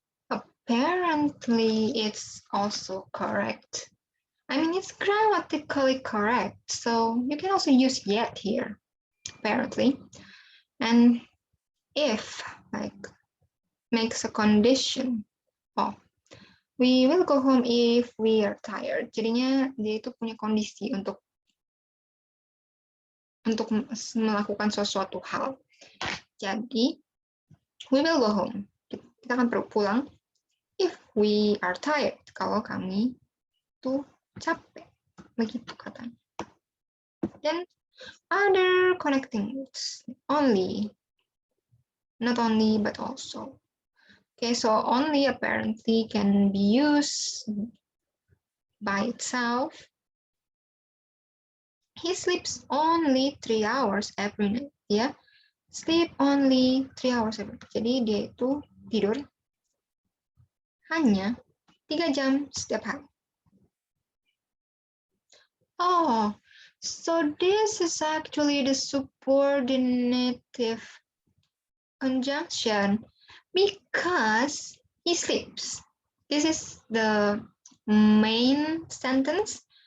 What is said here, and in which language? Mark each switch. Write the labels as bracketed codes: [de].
[en] Apparently, it's also correct. I mean, it's grammatically correct. So you can also use yet here, apparently. And if, like, makes a condition. Oh, we will go home if we are tired. [id] Jadinya dia itu punya kondisi untuk melakukan sesuatu hal. Jadi, [en] we will go home. [id] Kita akan perlu pulang [en] if we are tired. [id] Kalau kami tuh capek. Begitu katanya. [en] Then other connecting words. Only. Not only, but also. Okay, so only apparently can be used by itself. He sleeps only 3 hours every night. Ya, sleep only 3 hours every night. [id] Jadi dia itu tidur hanya 3 jam setiap hari. [en] Oh, so this is actually the subordinative conjunction because he sleeps. This is the main sentence.